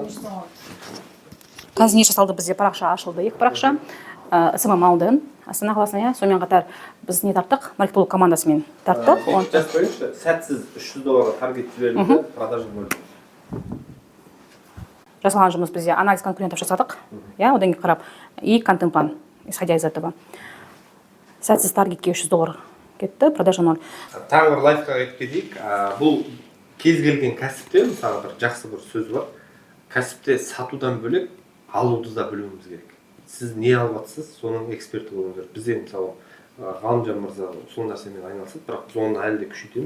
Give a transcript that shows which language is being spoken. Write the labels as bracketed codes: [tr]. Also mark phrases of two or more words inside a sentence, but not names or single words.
[kk] қазір не жасалды, бізде парақша ашылды, 2 парақша. СМ Малден, Астана қаласына, сонымен қатар біз не тарттық, маркетолог командасымен тарттық. Жазып қойыңызшы, сәтсіз $300 таргет жіберілді, продажа бөлді. Жасалған жұмыс бізде [ru] анализ конкурентов [kk] жасадық, одан кейін қарап, [ru] и контент план, исходя из этого. [kk] Сәтсіз таргетке $300 кетті, продажа 0. Тағы бір лайфқа айтып кетейік. Бұл кез келген кәсіпте, мысалы бір жақсы бір сөз бар. Кәсіпте сатудан бөлек алуды да білуіміз керек. Сіз не алып жатсыз, соның эксперті болуыңыз керек. Бізде мысалы Ғалымжан мырза сол нәрсемен айналысады, бірақ біз оны әлі де күшейтеміз.